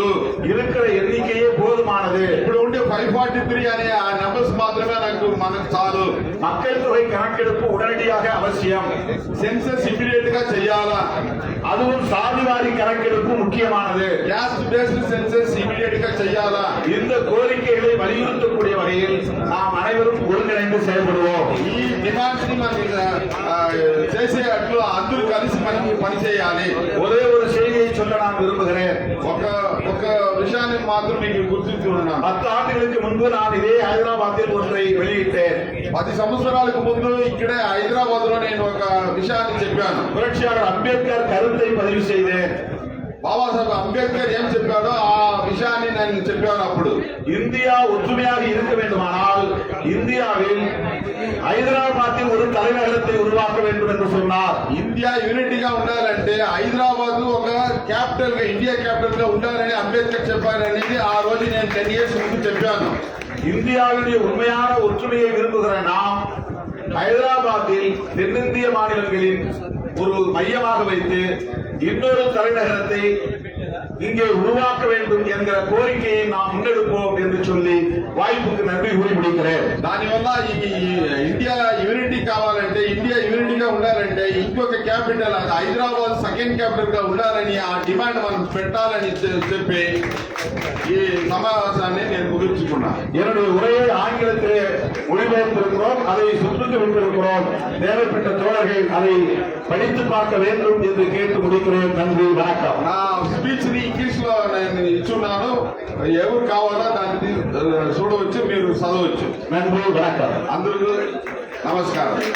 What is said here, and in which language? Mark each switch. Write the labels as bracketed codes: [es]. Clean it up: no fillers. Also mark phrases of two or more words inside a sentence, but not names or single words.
[ta] இருக்கிற ఎన్నికయే పోதுமானது. [te] ఇప్పుడు ఉండే 543 అనే ఆ నెంబర్స్ మాత్రమే మనకు చాలు. [ta] மக்கள் தொகை கணக்கெடுப்பு உடனடியாக அவசியம், [en] census immediateగా [te] చేయాలా, [ta] அதுவும் சாதிவாரி கணக்கெடுப்பு முக்கியமானது. [en] caste based census immediateగా [te] చేయాలా. [ta] இந்த கோரிக்கைகளை வலியுறுத்தக்கூடிய வகையில் நாம் அனைவரும் ஒருங்கிணைந்து செயல்படுவோம். [te] ఈ డిమాండ్స్ ని మనం చేసేట్లు అందరూ కలిసి మనకి పనిచేయాలి. [ta] ஒரே ஒரு செய்தியை சொல்ல நான் விரும்புகிறேன். [te] ఒక విషయాన్ని మాత్రం మీకు గుర్తించుకున్నాను. [ta] 10 ஆண்டுகளுக்கு முன்பு நான் இதே ஹைதராபாத்தில் ஒன்றை வெளியிட்டேன். [te] 10 సంవత్సరాలకు ముందు ఇక్కడే హైదరాబాద్ లో నేను ఒక విషయాన్ని చెప్పాను. [ta] புரட்சியாளர் அம்பேத்கர் கருத்தை பதிவு செய்தேன். [te] బాబాసాహెబ్ అంబేద్కర్ ఏం చెప్పాడో ఆ విషయాన్ని నేను చెప్పాను. అప్పుడు [ta] இந்தியா ஒற்றுமையாக இருக்க வேண்டுமானால் இந்தியாவில் ஹைதராபாத்தில் ஒரு தலைநகரத்தை உருவாக்க வேண்டும் என்று சொன்னார். [te] ఇండియా యూనిటీగా ఉండాలంటే హైదరాబాద్ ఒక క్యాపిటల్ గా, ఇండియా క్యాపిటల్ గా ఉండాలని అంబేద్కర్ చెప్పారనేది ఆ రోజు నేను 10 years ముందు చెప్పాను. [ta] இந்தியாவுடைய உண்மையான ஒற்றுமையை விரும்புகிற நாம் ஹைதராபாத்தில் தென்னிந்திய மாநிலங்களின் ஒரு மையமாக வைத்து இன்னொரு தலைநகரத்தை இங்கே உருவாக்க வேண்டும் என்கிற கோரிக்கையை நாம் முன்னெடுப்போம் என்று சொல்லி வாய்ப்புக்கு நன்றி கூறி முடிக்கிறேன். [te] దానివల్ల ఈ ఇండియా యూనిటీ కావాలంటే, ఇండియా యూనిటీగా ఉండాలంటే ఇంకొక క్యాపిటల్, అది హైదరాబాద్ [en] second capitalగా [te] ఉండాలని ఆ డిమాండ్ మనం పెట్టాలని చెప్పి ఈ సమావేశాన్ని నేను ముగించుకున్నాను. [ta] என்னுடைய உரையை ஆங்கிலத்திலே மொழிபெயர்த்திருக்கிறோம், அதை சுற்றுக்கு விட்டிருக்கிறோம். தேவைப்பட்ட தோழர்கள் அதை படித்து பார்க்க வேண்டும் என்று கேட்டு முடிக்கிறேன். நன்றி, வணக்கம். [te] నా స్పీచ్ ని ఇంగ్లీష్ లో నేను ఇచ్చున్నాను. ఎవరు కావాలో దాన్ని చూడవచ్చు, మీరు చదవచ్చు. [ta] நன்றி, வணக்கம். [te] అందరికీ నమస్కారం.